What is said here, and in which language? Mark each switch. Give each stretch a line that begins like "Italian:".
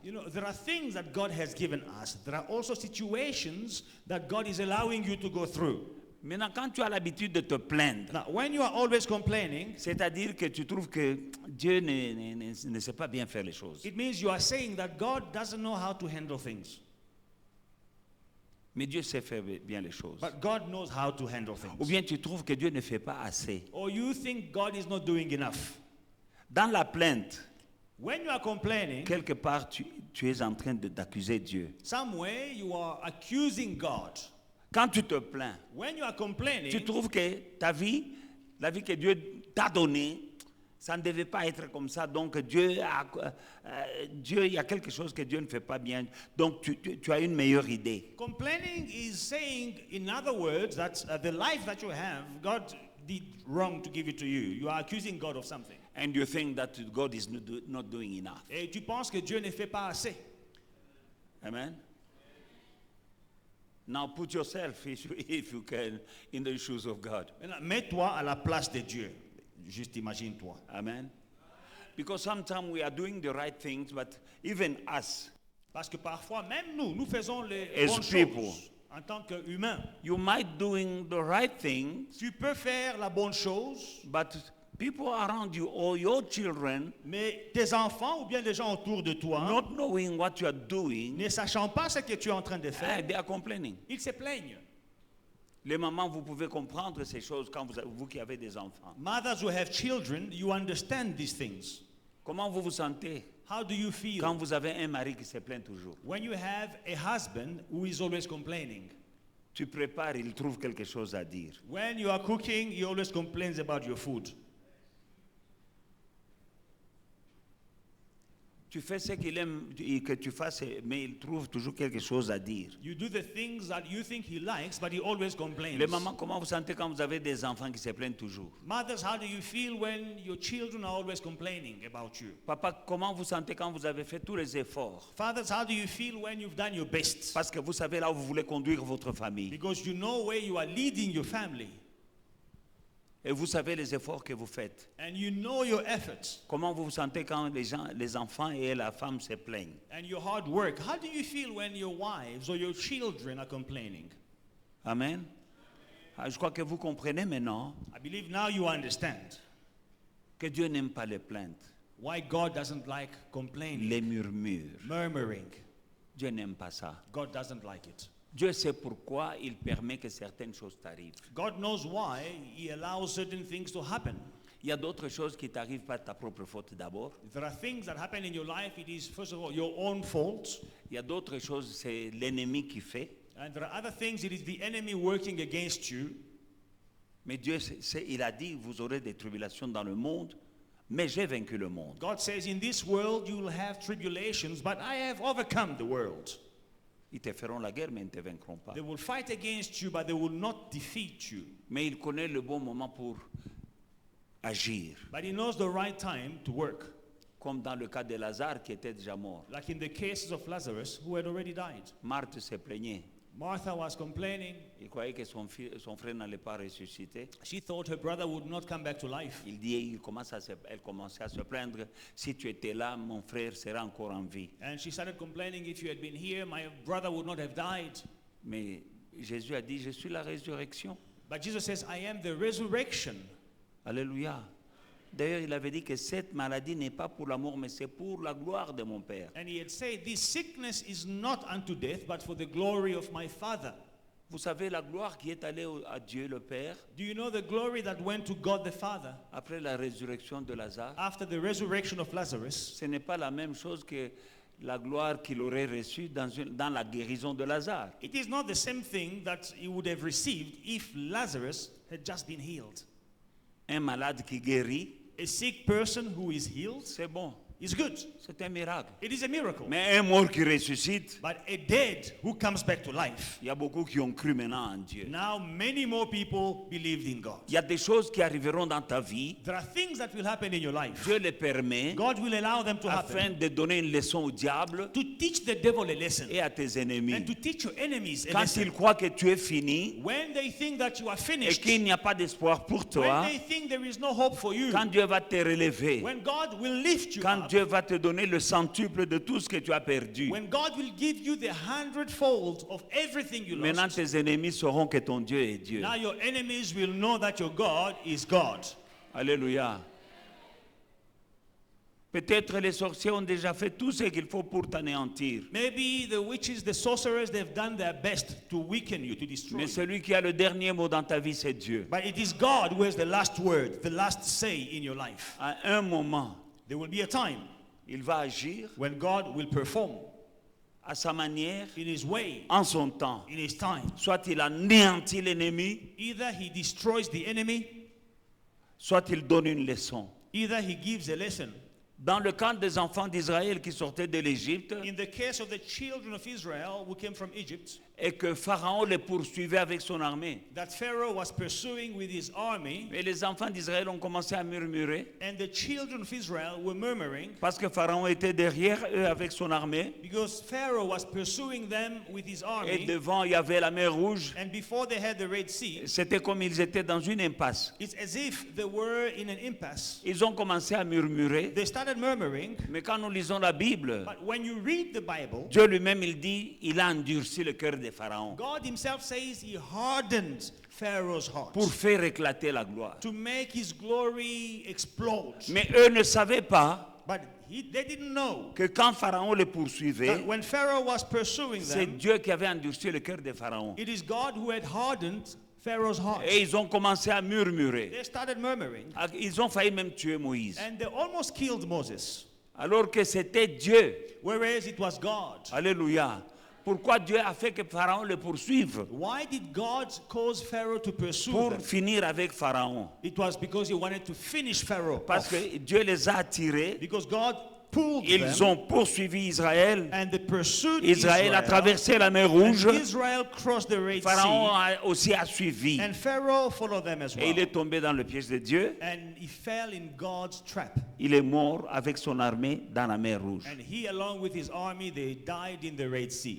English: You know, there are things that God has given us. There are also situations that God is allowing you to go through.
French: Maintenant, quand tu as l'habitude de te plaindre,
English: Now, when you are always complaining,
French: c'est-à-dire que tu trouves que Dieu ne sait pas bien faire les choses.
English: it means you are saying that God doesn't know how to handle things.
French: Mais Dieu sait faire bien les choses.
English: But God knows how to handle
French: Ou
English: things.
French: bien tu trouves que Dieu ne fait pas assez.
English: Or you think God is not doing enough.
French: Dans la plainte,
English: When you are complaining,
French: quelque part, tu es en train d'accuser Dieu.
English: some way you are accusing God.
French: Quand tu te plains,
English: When you are
French: tu
English: complaining,
French: trouves que ta vie, la vie que Dieu t'a donnée, ça ne devait pas être comme ça. Donc Dieu, il y a quelque chose que Dieu ne fait pas bien. Donc tu as une meilleure idée.
English: complaining is saying, in other words, that the life that you have, God did wrong to give it to you. You are accusing God of something. And you think that God is not doing enough.
French: Et tu penses que Dieu ne fait pas assez. Amen.
English: Now put yourself, if you can, in the shoes of God.
French: Maintenant, mets-toi à la place de Dieu. Juste imagine-toi. Amen.
English: Because sometimes we are doing the right things, but even us,
French: Parce que parfois, même nous faisons les
English: As
French: bonnes
English: people.
French: choses en tant qu'humains.
English: you might doing the right things,
French: Tu peux faire la bonne chose,
English: but people around you or your children
French: mais tes enfants ou bien les gens autour de toi,
English: not knowing what you are doing,
French: ne sachant pas ce que tu es en train de faire,
English: they are complaining.
French: ils se plaignent. Les mamans, vous pouvez comprendre ces choses quand vous qui avez des enfants.
English: Mothers who have children, you understand these things.
French: Comment vous vous sentez
English: How do you feel
French: quand vous avez un mari qui se plaint toujours?
English: when you have a husband who is always complaining?
French: Tu prépares, il trouve quelque chose à dire.
English: When you are cooking, he always complains about your food.
French: Tu fais ce qu'il aime que tu fasses, mais il trouve toujours quelque chose à dire.
English: You do the things that you think he likes, but he always complains.
French: Les mamans, comment vous sentez quand vous avez des enfants qui se plaignent toujours?
English: Mothers, how do you feel when your children are always complaining about you?
French: Papa, comment vous sentez quand vous avez fait tous les efforts?
English: Fathers, how do you feel when you've done your best?
French: Parce que vous savez là où vous voulez conduire votre famille.
English: Because you know where you are leading your family.
French: Et vous savez les efforts que vous faites.
English: And you know your efforts
French: Comment vous vous sentez quand les enfants et la femme se plaignent?
English: and your hard work. How do you feel when your wives or your children are complaining? Amen.
French: Je crois que vous comprenez maintenant
English: I believe now you understand
French: que Dieu n'aime pas les plaintes,
English: why God doesn't like complaining,
French: les murmures.
English: murmuring.
French: Dieu n'aime pas ça.
English: God doesn't like it.
French: Dieu sait pourquoi il permet que certaines choses t'arrivent.
English: God knows why He allows certain things to happen.
French: Il y a d'autres choses qui t'arrivent pas de ta propre faute d'abord.
English: If there are things that happen in your life, it is first of all your own fault.
French: Il y a d'autres choses, c'est l'ennemi qui fait.
English: And there are other things, it is the enemy working against you.
French: Mais Dieu, il a dit, vous aurez des tribulations dans le monde, mais j'ai vaincu le monde.
English: God says, in this world you will have tribulations, but I have overcome the world.
French: Ils te feront la guerre, mais ils ne te vaincront pas.
English: They will fight against you, but they will not defeat you.
French: Mais il connaît le bon moment pour agir.
English: But he knows the right time to work.
French: Comme dans le cas de Lazare qui était déjà mort.
English: Like in the cases of Lazarus, who had already died.
French: Marthe se plaignait.
English: Martha was complaining.
French: Il croyait que son frère n'allait pas ressusciter.
English: She thought her brother would not come back to life.
French: Elle commençait à se plaindre. Si tu étais là, mon frère serait encore en vie.
English: And she started complaining, if you had been here, my brother would not have died.
French: Mais Jésus a dit, je suis la résurrection.
English: But Jesus says, I am the resurrection. Alléluia.
French: D'ailleurs, il avait dit que cette maladie n'est pas pour la mort, mais c'est pour la gloire de mon Père.
English: And he had said, this sickness is not unto death, but for the glory of my Father.
French: Vous savez la gloire qui est allée à Dieu le Père
English: Do you know the glory that went to God the Father
French: après la résurrection de Lazare?
English: after the resurrection of Lazarus?
French: Ce n'est pas la même chose que la gloire qu'il aurait reçue dans la guérison de Lazare.
English: It is not the same thing that he would have received if Lazarus had just been healed.
French: Un malade qui guérit,
English: A sick person who is healed
French: c'est bon,
English: is good.
French: c'est un miracle.
English: It is a miracle.
French: Mais un mort qui ressuscite,
English: But a dead who comes back to life.
French: il y a beaucoup qui ont cru maintenant en Dieu.
English: Now many more people believed in God.
French: Il y a des choses qui arriveront dans ta vie,
English: There are things that will happen in your life.
French: Dieu les permet
English: God will allow them to happen
French: afin de donner une leçon au diable
English: to teach the devil a lesson
French: et à tes ennemis.
English: and to teach your enemies a
French: Quand
English: lesson.
French: ils croient que tu es fini
English: When they think that you are
French: et
English: finished,
French: qu'il n'y a pas d'espoir pour
English: when
French: toi,
English: they think there is no hope for you,
French: quand Dieu va te relever,
English: when God will lift you
French: quand
English: up,
French: Dieu va te donner le centuple de tout ce que tu as perdu,
English: when God will give you the 100-fold of everything you
French: maintenant
English: lost,
French: tes ennemis sauront que ton Dieu est Dieu.
English: now your enemies will know that your God is God. Alléluia.
French: Peut-être les sorciers ont déjà fait tout ce qu'il faut pour t'anéantir.
English: Maybe the witches, the sorcerers, they've done their best to weaken you, to destroy
French: Mais
English: you.
French: celui qui a le dernier mot dans ta vie, c'est Dieu.
English: But it is God who has the last word, the last say in your life.
French: À un moment,
English: There will be a time
French: il va agir
English: when God will perform
French: à sa manière,
English: in his way,
French: en son temps.
English: in his time.
French: Soit il anéantit l'ennemi,
English: Either he destroys the enemy,
French: soit il donne une leçon.
English: either he gives a lesson.
French: Dans le cas des enfants d'Israël qui sortaient de l'Égypte
English: In the case of the children of Israel who came from Egypt,
French: et que Pharaon les poursuivait avec son armée.
English: that Pharaoh was pursuing with his army,
French: Et les enfants d'Israël ont commencé à murmurer
English: and the children of Israel were murmuring
French: parce que Pharaon était derrière eux avec son armée
English: because Pharaoh was pursuing them with his
French: et
English: army,
French: devant il y avait la mer Rouge.
English: and before they had the Red Sea,
French: C'était comme ils étaient dans une impasse.
English: it's as if they were in an impasse.
French: Ils ont commencé à murmurer,
English: They started murmuring,
French: mais quand nous lisons la Bible,
English: but when you read the Bible,
French: Dieu lui-même il dit, il a endurci le cœur de Pharaon
English: God himself says he hardened Pharaoh's heart
French: pour faire éclater la gloire.
English: to make his glory explode.
French: Mais eux ne savaient pas
English: But they didn't know
French: que quand Pharaon les poursuivait,
English: that when Pharaoh was pursuing
French: c'est
English: them,
French: Dieu qui avait endurci le cœur de Pharaon.
English: it is God who had hardened Pharaoh's heart.
French: Et ils ont commencé à murmurer.
English: They started murmuring,
French: Ils ont failli même tuer Moïse.
English: and they almost killed Moses,
French: Alors que c'était Dieu.
English: whereas it was God. Alléluia.
French: Pourquoi Dieu a fait que Pharaon le poursuive?
English: Why did God cause Pharaoh to pursue
French: Pour
English: them?
French: finir avec Pharaon.
English: It was because he wanted to finish Pharaoh
French: Parce
English: off.
French: que Dieu les a attirés.
English: Because God pulled
French: Ils
English: them,
French: ont poursuivi Israël.
English: and they pursued
French: Israël a traversé la mer Rouge.
English: and Israel crossed the Red
French: Pharaon
English: Sea,
French: aussi a suivi.
English: and Pharaoh followed them as
French: Et
English: well.
French: il est tombé dans le piège de Dieu.
English: And he fell in God's trap.
French: Il est mort avec son armée dans la mer Rouge.
English: And he, along with his army, they died in the Red Sea.